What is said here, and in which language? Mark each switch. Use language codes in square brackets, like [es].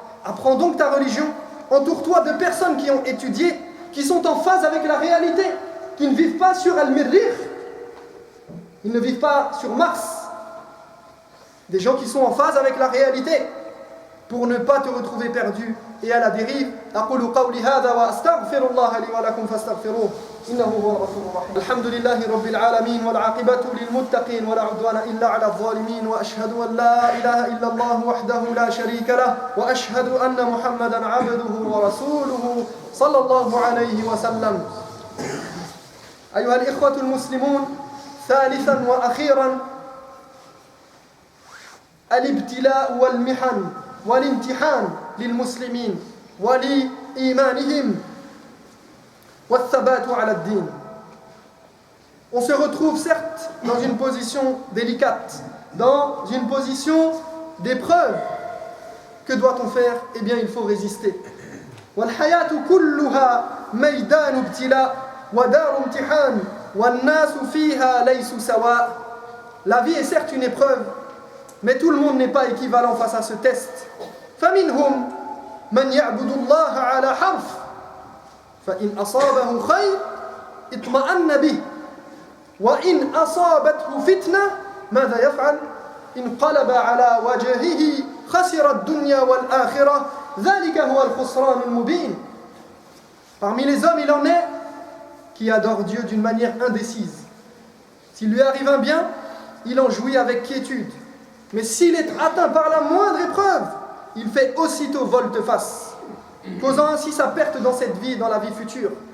[fr] Apprends donc ta religion, entoure-toi de personnes qui ont étudié, qui sont en phase avec la réalité, qui ne vivent pas sur Al-Mirrih, ils ne vivent pas sur Mars. Des gens qui sont en phase avec la réalité, pour ne pas te retrouver perdu et à la dérive. [ar] أقول قولي هذا وأستغفر الله لي ولكم فاستغفروه إنه هو الغفور الرحيم. الحمد لله رب العالمين والعاقبة للمتقين ولا عدوان إلا على الظالمين وأشهد أن لا إله إلا الله وحده لا شريك له وأشهد أن محمدا عبده ورسوله صلى الله عليه وسلم. أيها الإخوة المسلمون، ثالثا وأخيرا الابتلاء والمحن والامتحان للمسلمين ولإيمانهم والثبات على الدين. [fr] On se retrouve certes dans une position délicate, dans une position d'épreuve. Que doit-on faire? Eh bien, il faut résister. [ar] والحياة كلها ميدان ابتلاء ودار امتحان والناس فيها ليسوا سواء. [fr] La vie est certes une épreuve, mais tout le monde n'est pas équivalent face à ce test. [ar] فمنهم من يعبد الله على حرف فإن أصابه خير اطمأن به وإن أصابته فتنة ماذا يفعل؟ انقلب على وجهه خسر الدنيا والآخرة ذلك هو الخسران المبين. [fr] Parmi les hommes, il en est qui adore Dieu d'une manière indécise. S'il lui arrive un bien, il en jouit avec quiétude. Mais s'il est atteint par la moindre épreuve, il fait aussitôt volte-face, causant ainsi sa perte dans cette vie et dans la vie future.